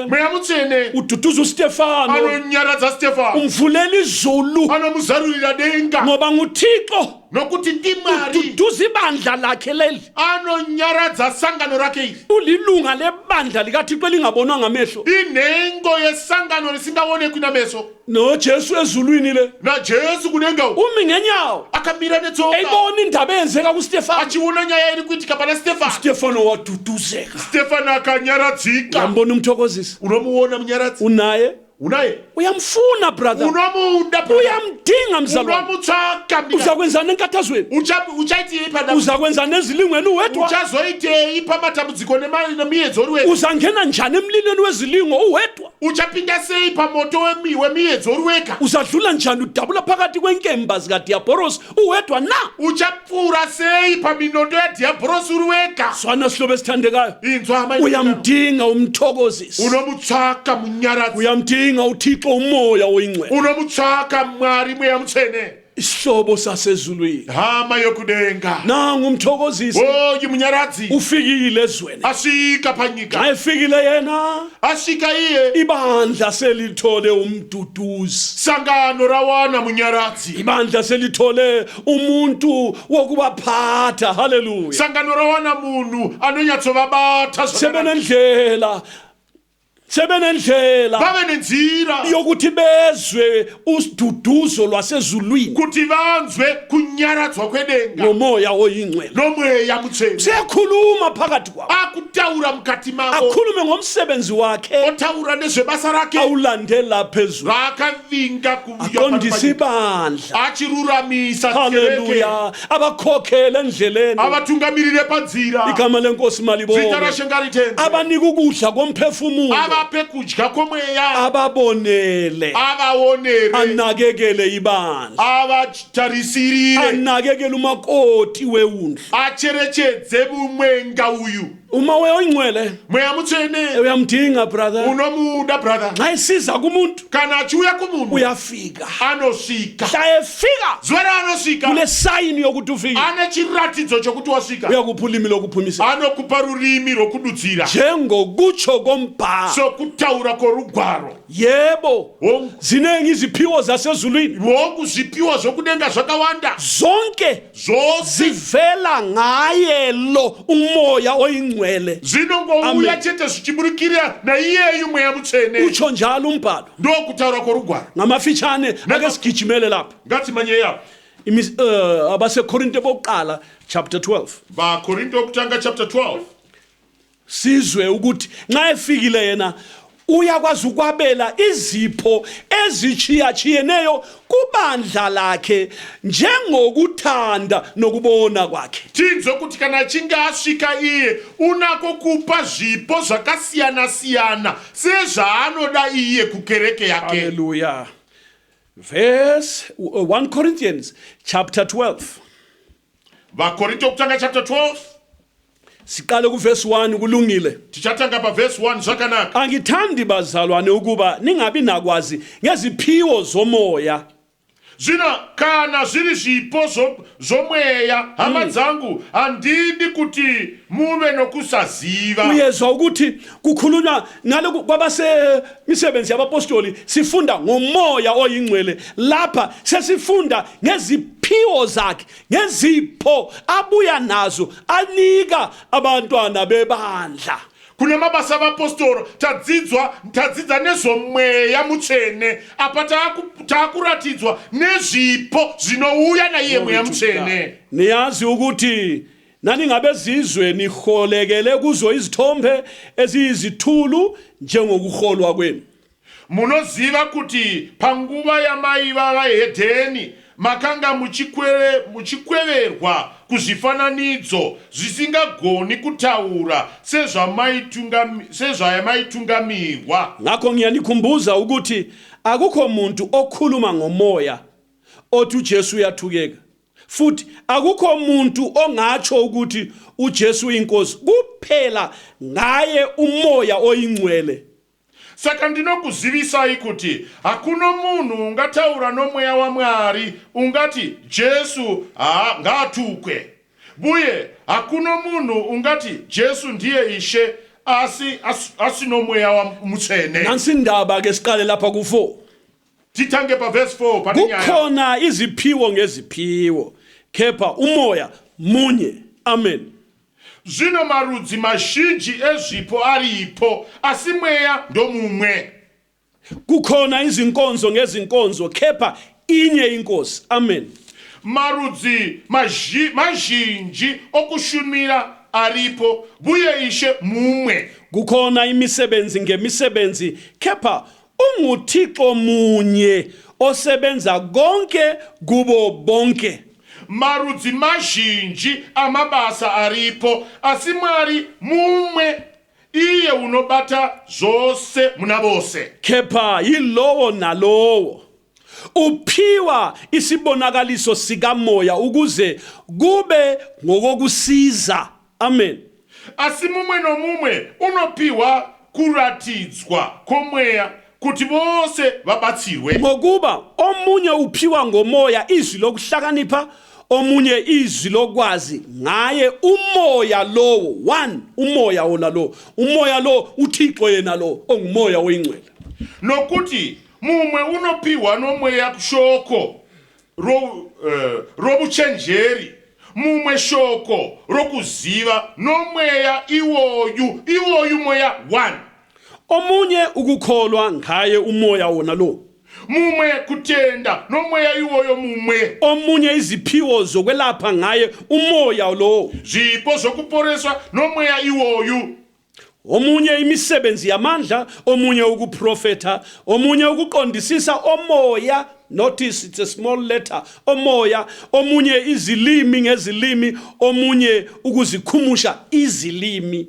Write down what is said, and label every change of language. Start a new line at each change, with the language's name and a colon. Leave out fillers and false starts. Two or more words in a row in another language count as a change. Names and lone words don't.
Shona: mweya mutsvene
North Ndebele: ududuza uStefano
Shona: anonyaradza Stefani
North Ndebele: umvulela izulu
Shona: anomuzarurira denga
North Ndebele: ngoba nguThixo
Shona: nokuti ndimwari
North Ndebele: ududuza ibandla lakhe leli
Shona: anonyaradza sangano rake iri
North Ndebele: ulilunga lebandla likaThixo elingabonwa ngamehlo
Shona: inhengo yesangano risingaonekwi nameso
North Ndebele: noJesu ezulwini le
Shona: najesu kudenga
North Ndebele: umi ngenyawo
Shona: akamira netsoka
North Ndebele: eyibona indaba eyenzeka kuStefano
Shona: achiona nyaya iri kuitika pana Stefani
North Ndebele: Stefano waduduzeka
Shona: Stefani akanyaradzika
North Ndebele: yambona umthokozisi
Shona: unomuona munyaradzi
North Ndebele: unaye
Shona: unaye
North Ndebele: uyamfuna brother
Shona: unomuda
North Ndebele: uyamdinga mzalwane
Shona: unomutsvaka
North Ndebele: uzakwenzana enkathazweni
Shona: uchaitei
North Ndebele: uzakwenzana ezilingweni uwedwa
Shona: uchazoitei pamatambudziko nemiedzo uri wega
North Ndebele: uzangena njani emlilweni wezilingo uwedwa
Shona: uchapinda sei pamoto wemiedzo uri wega
North Ndebele: uzadlula njani udabula phakathi kwenkemba zikadiaboros uwedwa na
Shona: uchapfuura sei paminondo yadhiabhorosi uri wega
North Ndebele: swana sihlobo esithandekayo
Shona: inzwa hama
North Ndebele: uyamdinga umthokozisi
Shona: unomutsvaka munyaradzi
North Ndebele: uyamdinga uThixo umoya oyingcwele
Shona: unomutsvaka mwari mweya mutsvene
North Ndebele: isihlobo sasezulwini
Shona: hama yokudenga
North Ndebele: nangu umthokozisi
Shona: oyu munyaradzi
North Ndebele: ufikile ezweni
Shona: asvika panyika
North Ndebele: xa efikile yena
Shona: asvika iye
North Ndebele: ibandla selithole umduduzi
Shona: sangano rawana munyaradzi
North Ndebele: ibandla selithole umuntu wokubaphatha haleluya
Shona: sangano rawana munhu anonyatsovabata
North Ndebele: sebenendlela
Shona: vave nenzira
North Ndebele: yokuthi bezwe usiduduzo lwasezulwini
Shona: kuti vanzwe kunyaradzwa kwedenga
North Ndebele: nomoya oyingcwele
Shona: nomweya mutsvene
North Ndebele: sekhuluma phakathi kwabo
Shona: akutaura mukati mavo
North Ndebele: akhulume ngomsebenzi wakhe
Shona: otaura nezvebasa rake
North Ndebele: awulandela phezulu
Shona: raakavinga
North Ndebele: aqondisa ibandla
Shona: achiruramisa kereke
North Ndebele: haleluya abakhokhele endleleni
Shona: avatungamirire panzira
North Ndebele: igama lenkosi
Shona: zita
North Ndebele: malibonke
Shona: rashengaritenze
North Ndebele: abanika ukudla komphefumulo
Shona: avape kudya kwomweya
North Ndebele: ababonele
Shona: avaonere
North Ndebele: anakekele ibandla
Shona: avatarisirire
North Ndebele: anakekele umakoti weundlu
Shona: acherechedze mumwenga uyu
North Ndebele: uma oyingcwele
Shona: mweya mutsvene
North Ndebele: uyamdinga brother
Shona: unomuda brother
North Ndebele: xa esiza kumuntu
Shona: kana achiuya kumunhu
North Ndebele: uyafika
Shona: anosvika
North Ndebele: xa efika
Shona: zuva raanosvika
North Ndebele: kule sayini yokuthi ufika
Shona: ane chiratidzo chokuti wasvika
North Ndebele: uyakupa ulimi lokuphumisa
Shona: anokupa rurimi rwokududzira
North Ndebele: njengokutsho kombhalo
Shona: sokutaura kworugwaro
North Ndebele: yebo zinengi iziphiwo zasezulwini
Shona: vongu zvipiwa zvokudenga zvakawanda
North Ndebele: zonke
Shona: zvose
North Ndebele: zivela ngaye lo umoya oyingcwele
Shona: zvinongouya Amen. chete zvichiburikira naiyeyu mweya mutsvene
North Ndebele: utsho njalo umbhalo
Shona: ndokutaura kworugwaro
North Ndebele: ngamafitshane ake sigijimele lapha
Shona: ngatimanye yapo
North Ndebele: abasekorinte bokuqala chapter 12
Shona: vakorinto okutanga chapter 12
North Ndebele: sizwe ukuthi nxa efikile yena uyakwazi ukwabela izipho ezichiyachiyeneyo kubandla lakhe njengokuthanda nokubona kwakhe
Shona: tinzwe kuti kana achinge asvika iye unako kupa zvipo zvakasiyana-siyana sezvaanoda iye kukereke yake
English: haleluya verse 1 Corinthians chapter 12
Shona: vakorinto okutanga chapter 12
North Ndebele: siqale kuverse 1 kulungile
Shona: tichatanga paverse 1 zvakanaka
North Ndebele: angithandi bazalwane ukuba ningabi nakwazi ngeziphiwo zomoya
Shona: zvino kana zviri zvipo zvomweya hama dzangu handidi kuti muve nokusaziva
North Ndebele: uyezwa ukuthi kukhulunywa naloku kwabasemisebenzi yabapostoli sifunda ngomoya oyingcwele lapha sesifunda ngeziphiwo zakhe ngezipho abuya nazo anika abantwana bebandla
Shona: kune mabasa avapostoro tadzidza nezvomweya mutsvene apa taakuratidzwa nezvipo zvinouya naiye mweya mutsvene.
North Ndebele: Niyazi ukuthi nani ngabezizwe niholekele kuzo izithombe eziyizithulu njengokuholwa kwenu.
Shona: Munoziva kuti panguva yamai vavahedheni makanga muchikweverwa kuzvifananidzo zvisingagoni kutaura sezvamaitungamirwa.
North Ndebele: Ngakho ngiyanikhumbuza ukuthi akukho muntu okhuluma ngomoya othi uJesu uyathukeka. Futhi akukho muntu ongatsho ukuthi uJesu inkosi kuphela ngaye umoya oyingcwele.
Shona: Saka ndinokuzivisai kuti hakuna munhu ungataura nomweya waMwari ungati Jesu ngaatukwe. Buye hakuna munhu ungati Jesu ndiye Ishe asino mweya wamutsvene.
North Ndebele: Nansi indaba ke siqale lapha ku4.
Shona: Titange pa verse 4 paninyaya.
North Ndebele: Kukhona iziphiwo ngeziphiwo, kepha umoya munye. Amen.
Shona: Zvino marudzi mazhinji ezvipo aripo asi mweya ndomumwe.
North Ndebele: Kukhona izinkonzo ngezinkonzo, kepha inye inkosi. Amen.
Shona: Marudzi mazhinji okushumira aripo buye Ishe mumwe.
North Ndebele: Kukhona imisebenzi ngemisebenzi, kepha unguThixo munye osebenza konke kubo bonke.
Shona: Marudzi mazhinji amabasa aripo asi Mwari mumwe iye unobata zvose muna vose.
North Ndebele: Kepha yilowo nalowo uphiwa isibonakaliso sikamoya ukuze kube ngokokusiza. Amen.
Shona: Asi mumwe nomumwe unopiwa kuratidzwa komweya kuti vose vabatsirwe.
North Ndebele: Ngokuba omunye uphiwa ngomoya izwi lokuhlakanipha, omunye izwi lokwazi ngaye umoya lowo. One umoya wona lo, umoya lo uThixo yena lo ongumoya oyingcwele.
Shona: Nokuti mumwe unopiwa nomweya shoko robuchenjeri, mumwe shoko rokuziva nomweya iwoyu mweya one.
North Ndebele: Omunye ukukholwa ngaye umoya wona lo,
Shona: mumwe kutenda nomweya iwoyo mumwe.
North Ndebele: omunye iziphiwo zokwelapha ngaye umoya lo,
Shona: Zvipo zokuporeswa nomweya iwoyu.
North Ndebele: omunye imisebenzi yamandla, omunye ukuprofeta, omunye ukuqondisisa, omoya,
English: notice it's a small letter,
North Ndebele: omoya, omunye izilimi ngezilimi, omunye ukuzikhumusha izilimi.